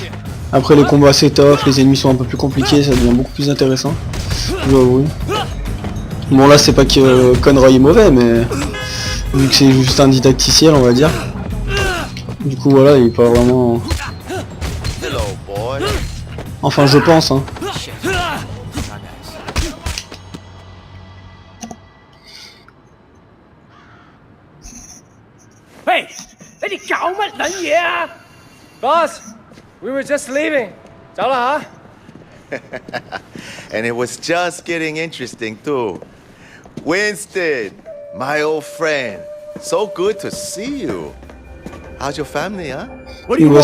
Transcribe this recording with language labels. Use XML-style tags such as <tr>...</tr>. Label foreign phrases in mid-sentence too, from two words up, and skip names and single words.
<fr>Après les combats c'est tough, les ennemis sont un peu plus compliqués, ça devient beaucoup plus intéressant. Je dois avouer. Bon là c'est pas que Conroy est mauvais, mais vu que c'est juste un didacticiel on va dire. Du coup voilà, il est pas vraiment... Enfin je pense hein.</fr> <yue>Hey, 你哋搞乜撚嘢啊？</yue> <en>Boss, we were just leaving.</en> <yue>走啦吓。</yue> <en>And it was just getting interesting too. Winston, my old friend, so good to see you. How's your family, huh? What do you</en>